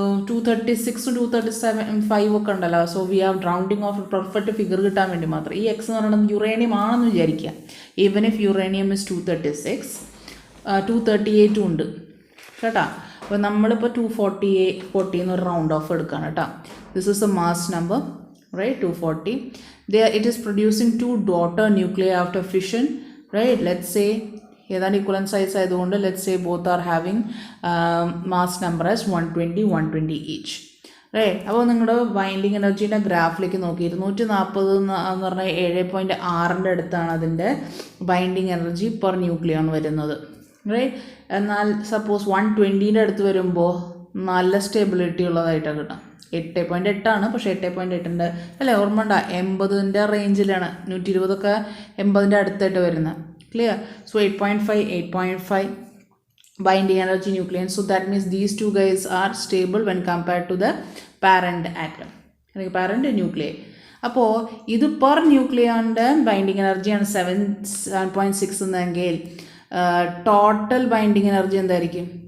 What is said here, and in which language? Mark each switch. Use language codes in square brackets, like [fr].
[ml] 236 237 ഒക്കെ ഉണ്ടല്ലോ. [en] so we are rounding off perfect figure [ml] കിട്ടാൻ വേണ്ടി മാത്രം. ഈ എക്സ് എന്ന് പറയുന്നത് യുറേനിയം ആണെന്ന് വിചാരിക്കുക. [en] even if uranium is 236, [ml] 238 ഉണ്ട് കേട്ടോ. അപ്പോൾ നമ്മളിപ്പോൾ 240 എന്നൊരു റൗണ്ട് ഓഫ് എടുക്കുകയാണ് കേട്ടോ. [en] This is a mass number, right? 240. There it is producing 2 daughter nuclei after fission, right? Let's say [ml] ഏതാണ്ട് [en] equivalent size [ml] ആയതുകൊണ്ട് [en] let's say both are having mass number as 120 each, right? [ml] അപ്പോൾ നിങ്ങളുടെ binding എനർജീൻ്റെ ഗ്രാഫിലേക്ക് നോക്കി 240 എന്ന് പറഞ്ഞാൽ 7.6ൻ്റെ അടുത്താണ് അതിൻ്റെ ബൈൻഡിങ് എനർജി പെർ ന്യൂക്ലിയോൺ വരുന്നത്, റൈറ്റ്? എന്നാൽ സപ്പോസ് 120ൻ്റെ അടുത്ത് വരുമ്പോൾ നല്ല സ്റ്റെബിലിറ്റി ഉള്ളതായിട്ടാണ് കിട്ടാം. 8.8 പക്ഷേ 8.8ൻ്റെ അല്ലേ, ഓർമ്മ ഉണ്ടാ? 80ൻ്റെ റേഞ്ചിലാണ്, 120ഒക്കെ 80ൻ്റെ അടുത്തായിട്ട് വരുന്നത്, clear? [en] So 8.5 binding energy nucleons. So that means these two guys are stable when compared to the parent atom, parent nuclei. [ml] അപ്പോൾ ഇത് പെർ ന്യൂക്ലിയോണിൻ്റെ ബൈൻഡിങ് എനർജിയാണ് 7.6 എന്നെങ്കിൽ ടോട്ടൽ ബൈൻഡിങ് എനർജി എന്തായിരിക്കും?